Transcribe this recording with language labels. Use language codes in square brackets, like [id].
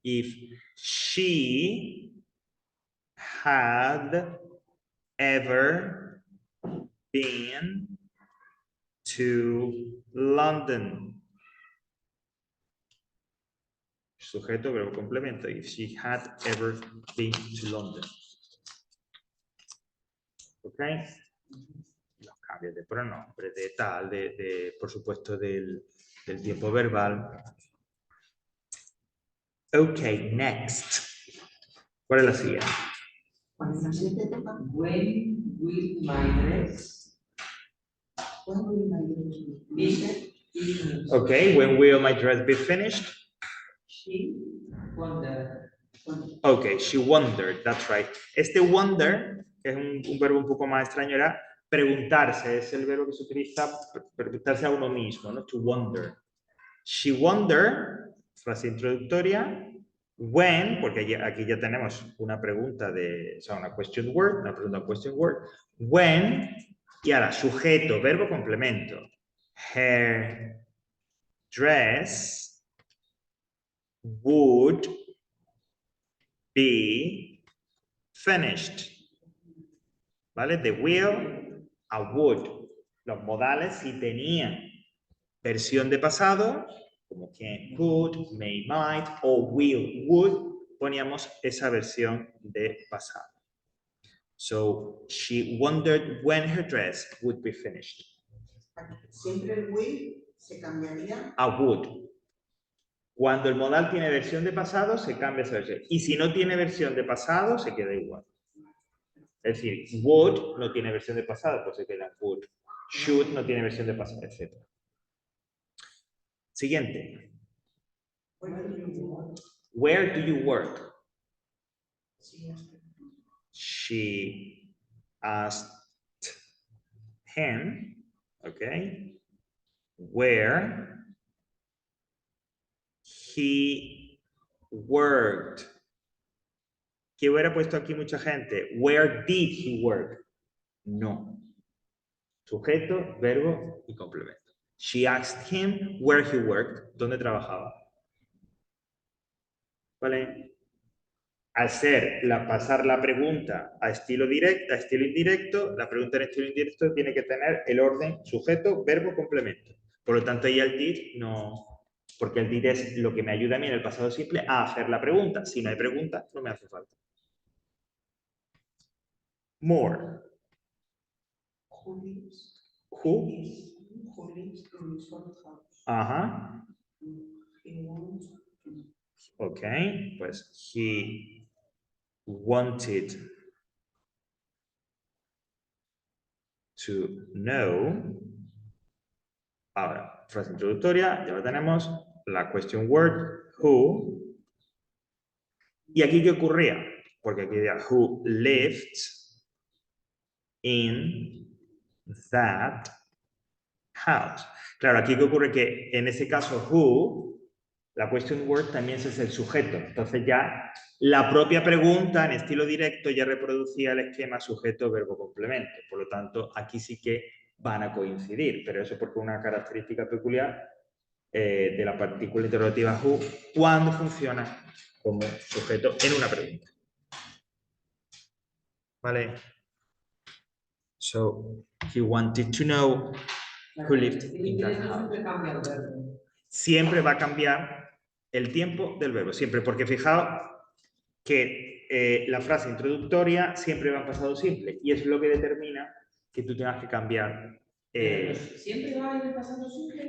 [en] If she had ever been to London. [es] Sujeto, verbo, complemento. [en] If she had ever been to London. ¿Ok? [es] Los cambios de pronombre, de tal, por supuesto, del tiempo verbal. [en] Ok, next. [es] ¿Cuál es la siguiente? 47 toca. [en] When will my dress [es] ¿Cuándo viene la luz? [en] be finished? Ok, when will my dress be finished? She wondered. Ok, she wondered, that's right. [es] Este wonder, que es un verbo un poco más extraño, era preguntarse, es el verbo que se utiliza para preguntarse a uno mismo, ¿no? [en] To wonder. She wondered, [es] frase introductoria, when, porque aquí ya tenemos una pregunta o sea, una question word, una pregunta question word, when, y ahora sujeto, verbo complemento. [en] Her dress would be finished. [es] ¿Vale? [en] The will, a would. [es] Los modales si tenían versión de pasado, como can, could, may, might, o will, would, poníamos esa versión de pasado. [en] So, she wondered when her dress would be finished. [es] Siempre el will se cambiaría. A would. Cuando el modal tiene versión de pasado, se cambia esa versión. Y si no tiene versión de pasado, se queda igual. Es decir, would no tiene versión de pasado, pues se queda would. Should no tiene versión de pasado, etc. Siguiente. [en] Where do you work? She asked him, okay, where he worked. [es] ¿Qué hubiera puesto aquí mucha gente? [en] Where did he work? [es] No. Sujeto, verbo y complemento. [en] She asked him where he worked. [es] ¿Dónde trabajaba? ¿Vale? Al pasar la pregunta a estilo directo, a estilo indirecto, la pregunta en estilo indirecto tiene que tener el orden sujeto, verbo, complemento. Por lo tanto, ahí el did no, porque el did es lo que me ayuda a mí en el pasado simple a hacer la pregunta. Si no hay pregunta, no me hace falta. [en] More. Who lives? Who? Who lives in his old house? Ajá. He wants to. Ok, pues he wanted to know. [es] Ahora, frase introductoria, ya lo tenemos. La question word, who. ¿Y aquí qué ocurría? Porque aquí decía, [en] who lived in that house. [es] Claro, aquí qué ocurre que en ese caso, who, la question word también es el sujeto. Entonces ya la propia pregunta en estilo directo ya reproducía el esquema sujeto, verbo, complemento. Por lo tanto, aquí sí que van a coincidir, pero eso porque es una característica peculiar de la partícula interrogativa who cuando funciona como sujeto en una pregunta. ¿Vale? [en] So, he wanted to know who lived in that house. [es] Siempre cambia el verbo. Siempre va a cambiar el tiempo del verbo, siempre, porque fijaos que la frase introductoria siempre va en pasado simple y es lo que determina que tú tengas que cambiar. ¿Siempre va en el pasado simple?